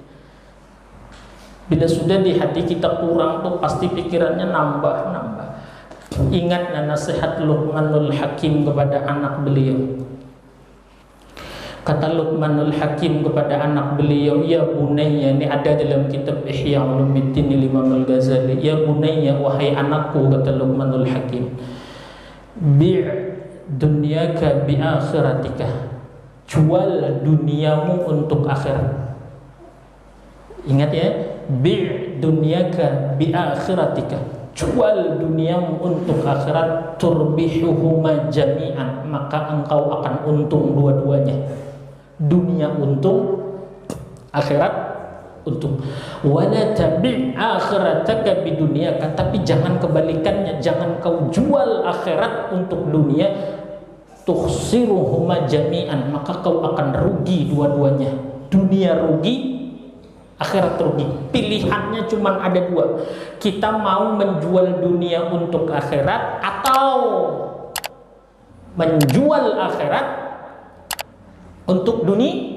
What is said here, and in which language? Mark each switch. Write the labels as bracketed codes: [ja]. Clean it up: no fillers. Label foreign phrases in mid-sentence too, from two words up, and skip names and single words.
[id] Bila sudah di hati kita kurang tuh pasti pikirannya nambah. Ingat nasihat Luqmanul Hakim kepada anak beliau. Kata Luqmanul Hakim kepada anak beliau, [ar] يا بني, [id] ini ada dalam kitab Ihya Ulumuddin Imam Al-Ghazali. [ar] يا بني, [id] wahai anakku, kata Luqmanul Hakim, [ar] بع دنياك بآخرتك, [id] jual duniamu untuk akhirat. Ingat ya, [ar] بع دنياك بآخرتك, [id] jual duniamu untuk akhirat, [ar] تربحهما جميعا, [id] maka engkau akan untung dua-duanya. Dunia untung, akhirat untung. [ar] ولا تبع آخرتك بدنياك, [id] tapi jangan kebalikannya, jangan kau jual akhirat untuk dunia. [ar] تخسرهما جميعا, [id] maka kau akan rugi dua-duanya. Dunia rugi, akhirat rugi. Pilihannya cuma ada dua. Kita mau menjual dunia untuk akhirat atau menjual akhirat untuk dunia.